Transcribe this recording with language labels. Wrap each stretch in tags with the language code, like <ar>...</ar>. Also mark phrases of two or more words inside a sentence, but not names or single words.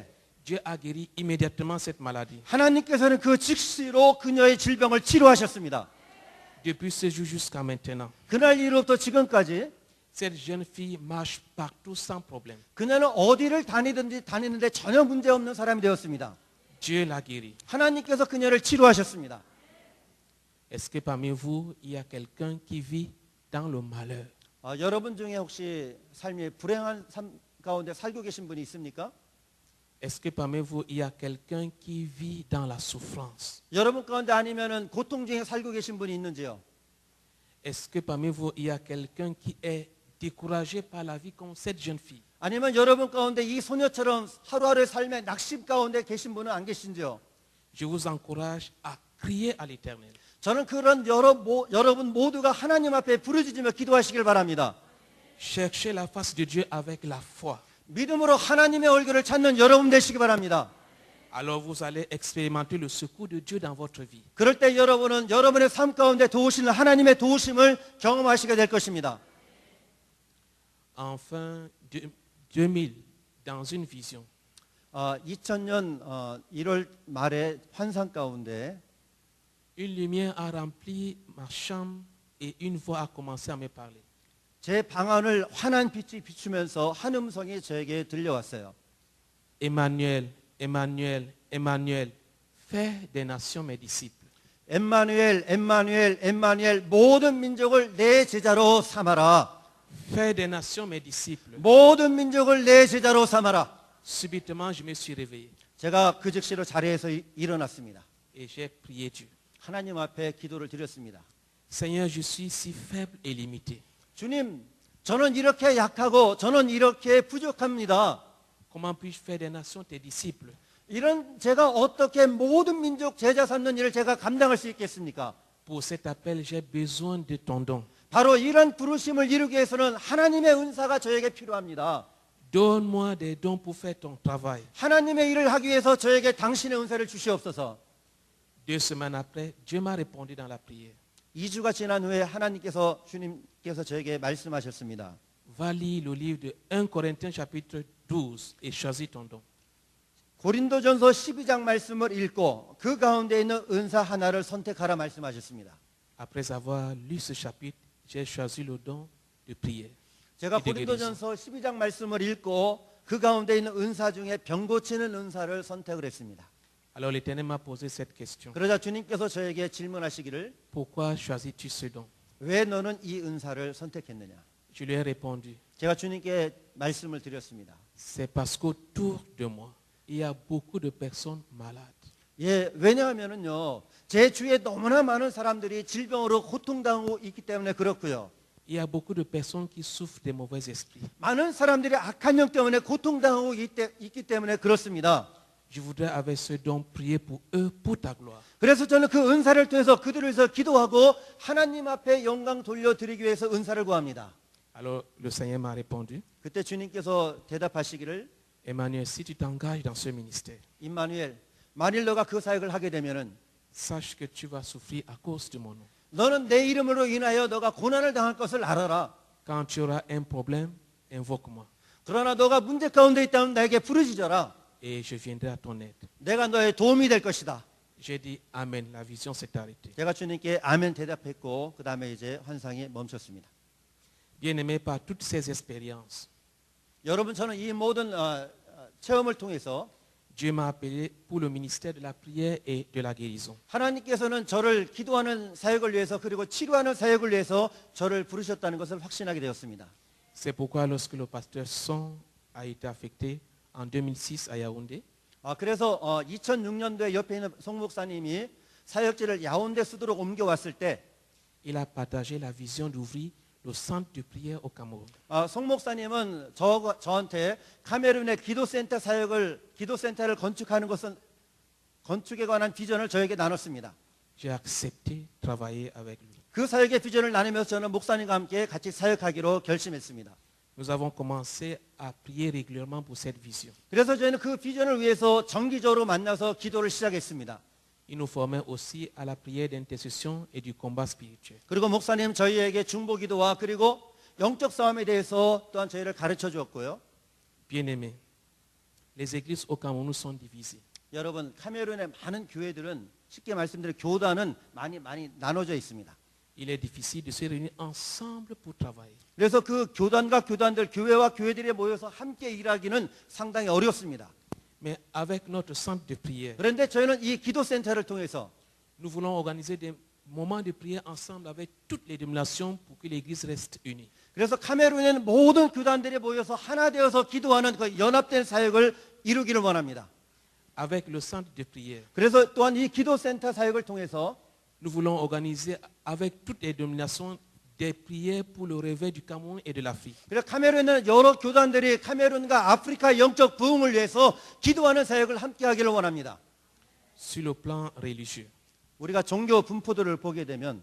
<fr>Dieu a guéri immédiatement cette maladie.</fr> <ko>하나님께서는 그 즉시로 그녀의 질병을 치료하셨습니다.</ko> <fr>Depuis ce jour jusqu'à maintenant,</fr> <ko>그날 이후로부터 지금까지</ko> <fr>cette jeune fille marche partout sans problème.</fr> <ko>그녀는 어디를 다니는데 전혀 문제없는 사람이 되었습니다.</ko> <fr>Dieu l'a guérie.</fr> <ko>하나님께서 그녀를 치료하셨습니다.</ko> <fr>Est-ce que parmi vous, il y a quelqu'un qui vit dans le malheur?</fr> <ko>여러분 중에 혹시 삶이 불행한 삶 가운데 살고 계신 분이 있습니까?</ko> <fr>Est-ce que parmi vous, il y a quelqu'un qui vit dans la souffrance?</fr> <ko>여러분 가운데 아니면은 고통 중에 살고 계신 분이 있는지요?</ko> <fr>Est-ce que parmi vous, il y a quelqu'un qui est découragé par la vie comme cette jeune fille?</fr> <ko>아니면 여러분 가운데 이 소녀처럼 하루하루의 삶의 낙심 가운데 계신 분은 안 계신지요?</ko> <fr>Je vous encourage à crier à l'Éternel.</fr> <ko>저는 그런 여러분 모두가 하나님 앞에 부르짖으며 기도하시길 바랍니다.</ko> <fr>Cherchez la face de Dieu avec la foi.</fr> <ko>믿음으로 하나님의 얼굴을 찾는 여러분 되시기 바랍니다.</ko> <fr>Alors vous allez expérimenter le secours de Dieu dans votre vie.</fr> <ko>그럴 때 여러분은 여러분의 삶 가운데 도우시는 하나님의 도우심을 경험하시게 될 것입니다.</ko> <fr>Enfin, 2000, dans une vision,</fr> <ko>2000년 1월 말에 환상 가운데</ko> <fr>une lumière a rempli ma chambre et une voix a commencé à me parler.</fr> <ko>제 방안을 환한 빛이 비추면서 한 음성이 저에게 들려왔어요.</ko> <fr>Emmanuel, Emmanuel, Emmanuel, fais des nations mes disciples.</fr> <ko>엠마누엘, 엠마누엘, 엠마누엘, 모든 민족을 내 제자로 삼아라.</ko> <fr>Fais des nations mes disciples.</fr> <ko>모든 민족을 내 제자로 삼아라.</ko> <fr>Subitement, je me suis réveillé</fr> <ko>제가 그 즉시로 자리에서 일어났습니다.</ko> <fr>et j'ai prié Dieu.</fr> <ko>하나님 앞에 기도를 드렸습니다.</ko> <fr>Seigneur, je suis si faible et limité.</fr> <ko>주님, 저는 이렇게 약하고 저는 이렇게 부족합니다.</ko> <fr>Comment puis-je faire des nations tes disciples?</fr> <ko>이런 제가 어떻게 모든 민족 제자 삼는 일을 제가 감당할 수 있겠습니까?</ko> <fr>Pour cet appel, j'ai besoin de ton don.</fr> <ko>바로 이런 부르심을 이루기 위해서는 하나님의 은사가 저에게 필요합니다.</ko> <fr>Donne-moi des dons pour faire ton travail.</fr> <ko>하나님의 일을 하기 위해서 저에게 당신의 은사를 주시옵소서.</ko> <fr>2 semaines après, Dieu m'a répondu dans la prière.</fr> <ko>2주가 지난 후에 주님께서 저에게 말씀하셨습니다.</ko> <fr>Va lire le livre de 1 Corinthiens chapitre 12 et choisis ton don.</fr> <ko>고린도전서 12장 말씀을 읽고 그 가운데 있는 은사 하나를 선택하라 말씀하셨습니다.</ko> <fr>Après avoir lu ce chapitre, j'ai choisi le don de prière.</fr> <ko>제가 고린도전서 12장 말씀을 읽고 그 가운데 있는 은사 중에 병 고치는 은사를 선택을 했습니다.</ko> <fr>Alors l'Éternel m'a posé cette question.</fr> <ko>그러자 주님께서 저에게 질문하시기를</ko> <fr>Pourquoi choisis-tu ce don?</fr> <ko>왜 너는 이 은사를 선택했느냐?</ko> <fr>Je lui ai répondu.</fr> <ko>제가 주님께 말씀을 드렸습니다.</ko> <fr>C'est parce qu'autour de moi, il y a beaucoup de personnes malades.</fr> <ko>예, 왜냐하면은요, 제 주위에 너무나 많은 사람들이 질병으로 고통당하고 있기 때문에 그렇고요.</ko> <fr>Il y a beaucoup de personnes qui souffrent des mauvais esprits.</fr> <ko>많은 사람들이 악한 영 때문에 고통당하고 있기 때문에 그렇습니다.</ko> <fr>Je voudrais avec ce don prier pour eux, pour ta gloire.</fr> <ko>그래서 저는 그 은사를 통해서 그들을 위해서 기도하고 하나님 앞에 영광 돌려드리기 위해서 은사를 구합니다.</ko> <fr>Alors le Seigneur m'a répondu,</fr> <ko>그때 주님께서 대답하시기를,</ko> <fr>Emmanuel, si tu t'engages dans ce ministère,</fr> <ko>임마누엘, 만일 너가 그 사역을 하게 되면은</ko> <fr>sache que tu vas souffrir à cause de mon nom.</fr> <ko>너는 내 이름으로 인하여 너가 고난을 당할 것을 알아라.</ko> <fr>Quand tu auras un problème, invoque-moi</fr> <ko>그러나 너가 문제 가운데 있다면 나에게 부르짖어라.</ko> <fr>et je viendrai à ton aide.</fr> <ko>내가 너의 도움이 될 것이다.</ko> <fr>J'ai dit Amen, la vision s'est arrêtée.</fr> <ko>제가 주님께 아멘 대답했고 그 다음에 이제 환상이 멈췄습니다.</ko> <fr>Bien-aimé, par toutes ces expériences,</fr> <ko>여러분, 저는 이 모든 체험을 통해서</ko> <fr>Dieu m'a appelé pour le ministère de la prière et de la guérison.</fr> <ko>하나님께서는 저를 기도하는 사역을 위해서 그리고 치료하는 사역을 위해서 저를 부르셨다는 것을 확신하게 되었습니다.</ko> <fr>C'est pourquoi lorsque le pasteur Son a été affecté en 2006 à Yaoundé,</fr> <ko>그래서 2006년도에 옆에 있는 송 목사님이 사역지를 야온데 수도로 옮겨왔을 때</ko> <fr>il a partagé la vision d'ouvrir le centre de prière au Cameroun.</fr> <ko>송 목사님은 저한테 카메룬의 기도센터를 건축하는 것은 건축에 관한 비전을 저에게 나눴습니다.</ko> <fr>J'ai accepté de travailler avec lui.</fr> <ko>그 사역의 비전을 나누면서 저는 목사님과 함께 같이 사역하기로 결심했습니다.</ko> <fr>Nous avons commencé à prier régulièrement pour cette vision.</fr> <ko>그래서 저희는 그 비전을 위해서 정기적으로 만나서 기도를 시작했습니다.</ko> <fr>Il nous formait aussi à la prière d'intercession et du combat spirituel.</fr> <ko>그리고 목사님 저희에게 중보기도와 그리고 영적 싸움에 대해서 또한 저희를 가르쳐 주었고요.</ko> <fr>Bien-aimés, les églises au Cameroun sont divisées.</fr> <ko>여러분, 카메룬의 많은 교회들은 쉽게 말씀드려 교단은 많이 나눠져 있습니다.</ko> <fr>Il est difficile de se réunir ensemble pour travailler.</fr> <ko>그래서 그 교단과 교단들, 교회와 교회들이 모여서 함께 일하기는 상당히 어렵습니다.</ko> <fr>Mais avec notre centre de prière,</fr> <ko>그런데 저희는 이 기도센터를 통해서</ko> <fr>nous voulons organiser des moments de prière ensemble avec toutes les dénominations pour que l'église reste unie.</fr> <ko>그래서 카메룬에는 모든 교단들이 모여서 하나 되어서 기도하는 그 연합된 사역을 이루기를 원합니다.</ko> <fr>Avec le centre de prière,</fr> <ko>그래서 또한 이 기도센터 사역을 통해서</ko> <fr>nous voulons organiser avec toutes les dénominations des prières pour le réveil du Cameroun et de l'Afrique.</fr> <ko>그래서 카메룬에는 여러 교단들이 카메룬과 아프리카 영적 부흥을 위해서 기도하는 사역을 함께 하기를 원합니다.</ko> <fr>Sur le plan religieux,</fr> <ko>우리가 종교 분포들을 보게 되면</ko>